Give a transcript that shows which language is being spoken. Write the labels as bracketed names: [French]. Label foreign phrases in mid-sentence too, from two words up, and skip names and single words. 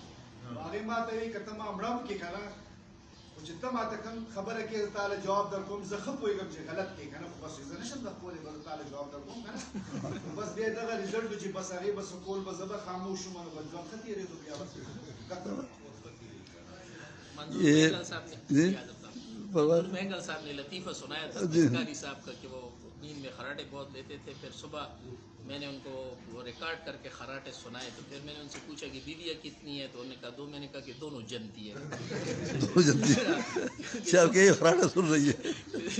[Pashto] هغې ما ته وایي که ته ما مړه کړې که نه, خو چې ته ما ته کوم خبره کې زه تاله جواب در کوم, زه ښه پوهېږم چې غلط کې که نه, خو بس زه نه شم در کولی به زه تاله جواب در کوم که نه. بس بیا دغه رزلټ و چې بس هغې به څه کول, به زه به خاموش شم, نو به ژوند ښه تېرېدو بیا به [Urdu] مہنگل صاحب نے لطیفہ سنایا تھا قاری صاحب کا کہ وہ نیند میں خراٹے بہت لیتے تھے. پھر صبح میں نے ان کو وہ ریکارڈ کر کے خراٹے سنائے, تو پھر میں نے ان سے پوچھا کہ بیویاں کتنی ہیں, تو انہوں نے کہا 2. میں نے کہا کہ دونوں جنتی ہیں. دونوں جنتی ہیں, آپ کے خراٹے سن رہی ہے,